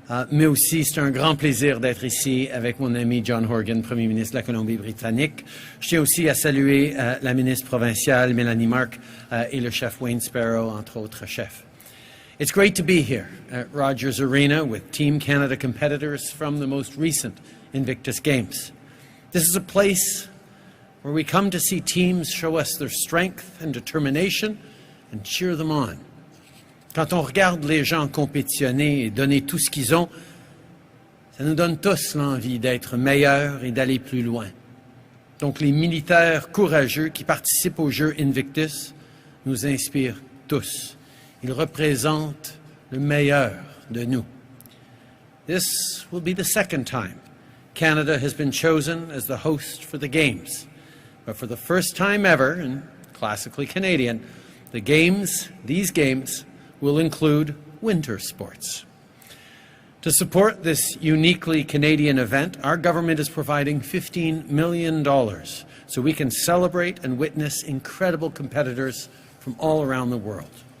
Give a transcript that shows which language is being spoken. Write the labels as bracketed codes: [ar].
[fr] Mais aussi, c'est un grand plaisir d'être ici avec mon ami John Horgan, Premier ministre de la Colombie-Britannique. Je tiens aussi à saluer la ministre provinciale, Melanie et le chef Wayne Sparrow, entre autres chefs. [en] It's great to be here at Rogers Arena with Team Canada competitors from the most recent Invictus Games. This is a place where we come to see teams show us their strength and determination and cheer them on. [fr] Quand on regarde les gens compétitionner et donner tout ce qu'ils ont, ça nous donne tous l'envie d'être meilleurs et d'aller plus loin. Donc les militaires courageux qui participent aux Jeux Invictus nous inspirent tous. Ils représentent le meilleur de nous. [en] This will be the second time Canada has been chosen as the host for the Games. But for the first time ever, and classically Canadian, these games will include winter sports. To support this uniquely Canadian event, our government is providing $15 million so we can celebrate and witness incredible competitors from all around the world.